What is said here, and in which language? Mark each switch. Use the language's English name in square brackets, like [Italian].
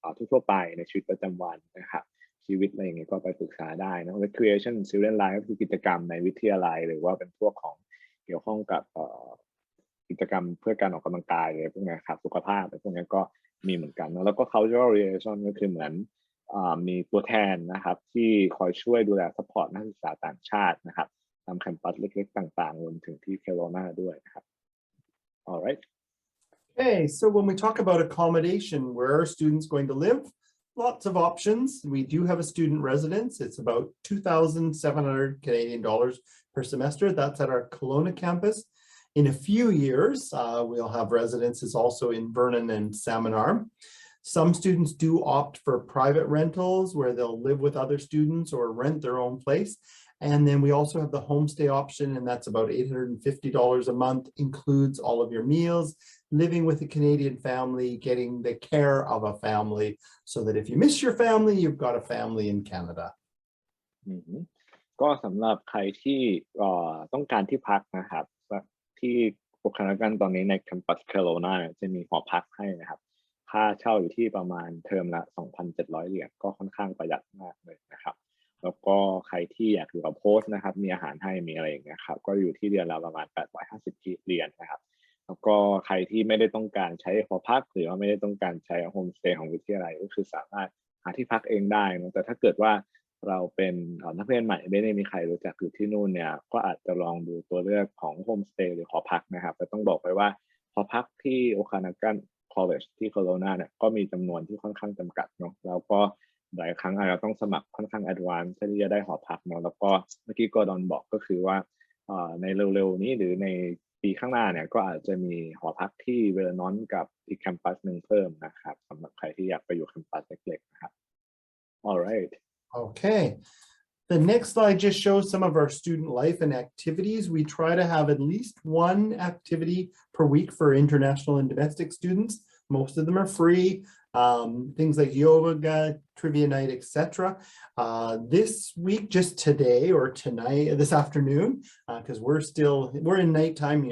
[Thai] ทั่วไปในชีวิตประจำวันนะครับชีวิตอะไรอย่างเงี้ยก็ไปปรึกษาได้นะ recreation student life ก็คือกิจกรรมในวิทยาลัยหรือว่าเป็นพวกของเกี่ยวข้องกับกิจกรรมเพื่อการออกกำลังกายอะไรพวกนี้ครับสุขภาพอะไรพวกนี้ก็มีเหมือนกันนะแล้วก็ cultural liaison ก็คือเหมือนมีตัวแทนนะครับที่คอยช่วยดูแล support นักศึกษาต่างชาตินะครับตามแคมปัสเล็กๆต่างๆรวมถึงที่ Kelowna ด้วยนะครับ alright [English] Okay, so when we talk about accommodation, where are students going to live? Lots of options. We do have a student residence. It's about 2,700 Canadian dollars per semester. That's at our Kelowna campus. In a few years, we'll have residences also in Vernon and Salmon Arm. Some students do opt for private rentals where they'll live with other students or rent their own place. And then we also have the homestay option, and that's about $850 a month, includes all of your meals, living with a Canadian family, getting the care of a family, so that if you miss your family, you've got a family in Canada. [Thai] ก็สำหรับใครที่ต้องการที่พักนะครับที่โอคานากันตอนนี้ในแคมปัส Kelowna จะมีหอพักให้นะครับค่าเช่าอยู่ที่ประมาณเทอมละ 2,700 เหรียญก็ค่อนข้างประหยัดมากเลยนะครับแล้วก็ใครที่อยากอยู่กับโพสต์นะครับมีอาหารให้มีอะไรอย่างเงี้ยครับก็อยู่ที่เดือนละประมาณ850เหรียญนะครับแล้วก็ใครที่ไม่ได้ต้องการใช้หอพักหรือว่าไม่ได้ต้องการใช้โฮมสเตย์ของวิทยาลัยก็คือสามารถหาที่พักเองได้นะแต่ถ้าเกิดว่า เราเป็นนักเรียนใหม่ไม่ได้มีใครรู้จักอยู่ที่นู่นเนี่ยก็อาจจะลองดูตัวเลือกของโฮมสเตย์หรือหอพักนะครับแต่ต้องบอกไปว่าหอพักที่ Okanagan College ที่ Kelowna เนี่ยก็มีจำนวนที่ค่อนข้างจำกัดเนาะแล้วก็หลายครั้งอาจจะต้องสมัครค่อนข้างแอดวานซ์ที่จะได้หอพักเนาะแล้วก็เมื่อกี้กอร์ดอนบอกก็คือว่าในเร็วๆนี้หรือในปีข้างหน้าเนี่ยก็อาจจะมีหอพักที่เวอร์นอนกับอีกแคมปัสหนึ่งเพิ่มนะครับสำหรับใครที่อยากไปอยู่แคมปัสเล็กๆนะครับ alright [English] Okay. The next slide just shows some of our student life and activities. We try to have at least one activity per week for international and domestic students. Most of them are free. Things like yoga, trivia night, etc. This week, just today or tonight, this afternoon, because we're in nighttime.